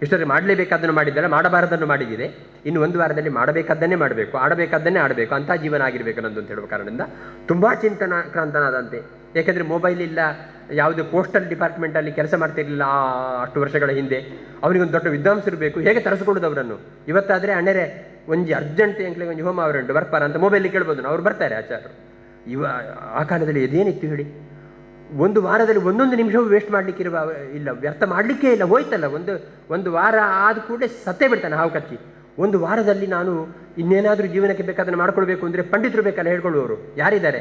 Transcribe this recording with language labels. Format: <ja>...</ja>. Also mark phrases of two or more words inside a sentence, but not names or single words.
<kn>ಇಷ್ಟೊಂದು ಮಾಡಲೇಬೇಕಾದ್ದನ್ನು ಮಾಡಿದ್ದಲ್ಲ, ಮಾಡಬಾರದನ್ನು ಮಾಡಿಗಿದೆ. ಇನ್ನು ಒಂದು ವಾರದಲ್ಲಿ ಮಾಡಬೇಕಾದ್ದನ್ನೇ ಮಾಡಬೇಕು, ಆಡಬೇಕಾದ್ದನ್ನೇ ಆಡಬೇಕು, ಅಂಥ ಜೀವನ ಆಗಿರಬೇಕು ನಂದು ಅಂತ ಹೇಳುವ ಕಾರಣದಿಂದ ತುಂಬ ಚಿಂತನಾಕ್ರಾಂತನಾದಂತೆ. ಏಕೆಂದರೆ ಮೊಬೈಲ್ ಇಲ್ಲ, ಯಾವುದು</kn> <en>postal department</en> <kn>ಕೆಲಸ ಮಾಡ್ತಿರಲಿಲ್ಲ ಅಷ್ಟು ವರ್ಷಗಳ ಹಿಂದೆ. ಅವನಿಗೊಂದು ದೊಡ್ಡ ವಿದ್ವಾಂಸರು ಬೇಕು, ಹೇಗೆ ತರಿಸ್ಕೊಡೋದು ಅವರನ್ನು? ಇವತ್ತಾದರೆ</kn> <tcy>ಅಣ್ಣರೇ ಒಂಜಿ ಅರ್ಜೆಂಟ್ ಎಂಕ್ಲೆ ಒಂಜಿ ಹೋಮ ಅವರುಂಟು ಬರ್ಪಾರ</tcy> <kn>ಅಂತ ಮೊಬೈಲಿಗೆ ಕೇಳ್ಬೋದು, ಅವ್ರು ಬರ್ತಾರೆ ಆಚಾರ್ಯರು. ಆ ಕಾಲದಲ್ಲಿ ಇದೇನಿತ್ತು ಹೇಳಿ? ಒಂದು ವಾರದಲ್ಲಿ ಒಂದೊಂದು ನಿಮಿಷವೂ ವೇಸ್ಟ್ ಮಾಡಲಿಕ್ಕಿರುವ ಇಲ್ಲ, ವ್ಯರ್ಥ ಮಾಡಲಿಕ್ಕೇ ಇಲ್ಲ. ಹೋಯ್ತಲ್ಲ, ಒಂದು ವಾರ ಆದ ಕೂಡಲೇ ಸತ್ತೇ ಬಿಡ್ತಾನೆ ಹಾವು ಕಚ್ಚಿ. ಒಂದು ವಾರದಲ್ಲಿ ನಾನು ಇನ್ನೇನಾದರೂ ಜೀವನಕ್ಕೆ ಬೇಕಾದನ್ನು ಮಾಡ್ಕೊಳ್ಬೇಕು ಅಂದರೆ ಪಂಡಿತರು ಬೇಕಲ್ಲ ಹೇಳ್ಕೊಳ್ಳುವವರು ಯಾರಿದ್ದಾರೆ?</kn>